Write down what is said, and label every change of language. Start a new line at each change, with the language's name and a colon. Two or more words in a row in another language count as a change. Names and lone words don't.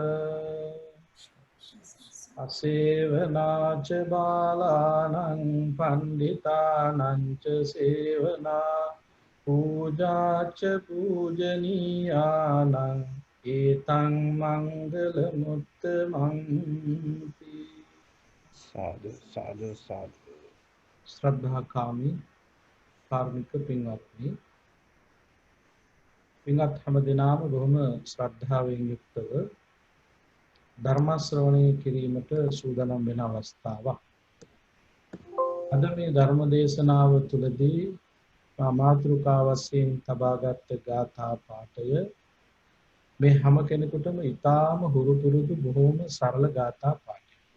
Pali: අසේවනාච බාලානං පණ්ඩිතානං ච සේවනා පූජාච පූජනීයානං ඒතං මංගල මුත්තමං. සාදු සාදු සාදු.
Sinhala: ශ්‍රද්ධාකාමී කාර්මික පින්වත්නි, පින්වත් හැම දිනම බොහොම ශ්‍රද්ධාවෙන් යුක්තව ධර්ම ශ්‍රවණය කිරීමට සූදානම් වෙන අවස්ථාවක්. අද මේ ධර්ම දේශනාව තුළදී මාතෘකා වශයෙන් තබාගත් ගාථා පාඨය මේ හැම කෙනෙකුටම ඊටාම හුරු පුරුදු බොහෝම සරල ගාථා පාඨයක්.